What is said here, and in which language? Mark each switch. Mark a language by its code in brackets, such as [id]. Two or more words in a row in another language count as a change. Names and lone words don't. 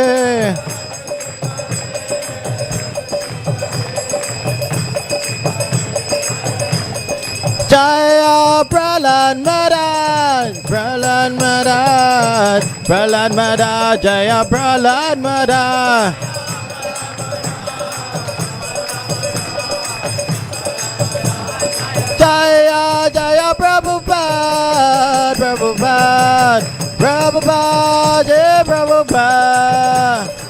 [sa] Jaya Prahlad Maharaj, Prahlad Maharaj, Prahlad Maharaj, Jaya Prahlad Maharaj. Jaya Jaya Prabhupada, Prabhupada, Prabhupada, Jai Prabhupada.